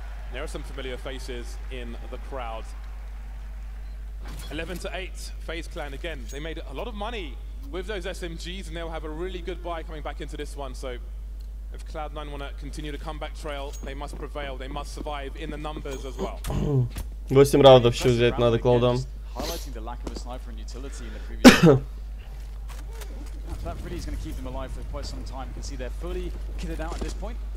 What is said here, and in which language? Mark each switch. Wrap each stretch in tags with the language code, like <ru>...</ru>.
<en>There are some familiar faces in the crowd. 11-8, FaZe Clan again. They made a lot of money with those SMGs, and they'll have a really good buy coming back into this one. So, if Cloud9 want to continue the comeback trail, they must prevail. They must survive in the numbers as well.</en> <ru>8 раундов еще взять надо Cloud9.</ru> <en>Highlighting the lack of a sniper and utility in the previous. That really is going to keep them alive for quite some time. You can see they're fully kitted out at this point.</en>